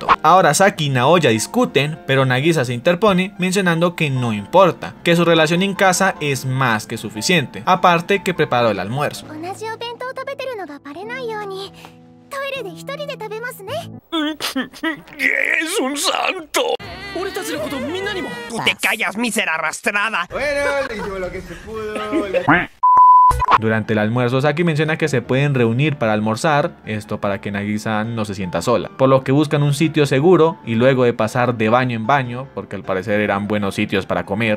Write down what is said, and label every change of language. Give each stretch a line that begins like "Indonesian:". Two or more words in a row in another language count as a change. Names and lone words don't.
Spanish: Ahora Saki y Naoya discuten, pero Nagisa se interpone mencionando que no importa, que su relación en casa es más que suficiente, aparte que preparó el almuerzo. ¡Es un santo!
Japanese: 俺たちのことみんなにも
Spanish: Tú te callas, mísera arrastrada. Durante el almuerzo, Saki menciona que se pueden reunir para almorzar, esto para que Nagisa no se sienta sola, por lo que buscan un sitio seguro y luego de pasar de baño en baño, porque al parecer eran buenos sitios para comer,